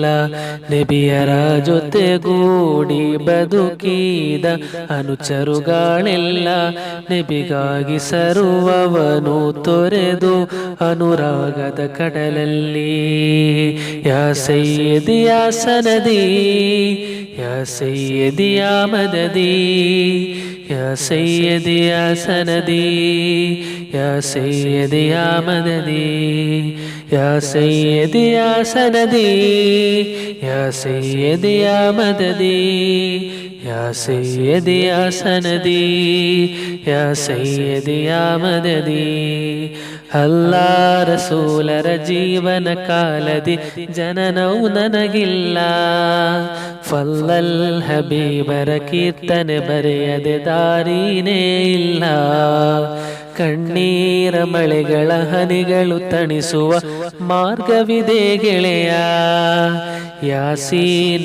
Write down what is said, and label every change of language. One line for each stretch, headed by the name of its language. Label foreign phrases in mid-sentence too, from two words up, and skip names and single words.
Kannada: ನಬಿಯರ ಜೊತೆಗೂಡಿ ಬದುಕಿದ ಅನುಚರುಗಳೆಲ್ಲ. ನಬಿಗಾಗಿ ಸರ್ವವನು ತೊರೆದು ಅನುರಾಗದ ಕಡಲಲ್ಲಿ.
Arabic: يا سيدي يا سندي، يا سيدي يا مددي, يا سيدي يا سندي يا سيدي يا مددي يا سيدي يا سندي يا سيدي يا مددي يا سيدي يا سندي يا سيدي يا مددي
Kannada: ಅಲ್ಲಾ ರಸೂಲರ ಜೀವನ ಕಾಲದಿ ಜನನವು ನನಗಿಲ್ಲ ಫಲ್ಲಲ್ ಹಬೀಬರ ಕೀರ್ತನೆ ಬರೆಯದೆ ದಾರಿನೇ ಇಲ್ಲ ಕಣ್ಣೀರ ಮಳೆಗಳ ಹನಿಗಳು ತಣಿಸುವ ಮಾರ್ಗವಿದೆ ಗೆಳೆಯ ಯಾಸೀನ್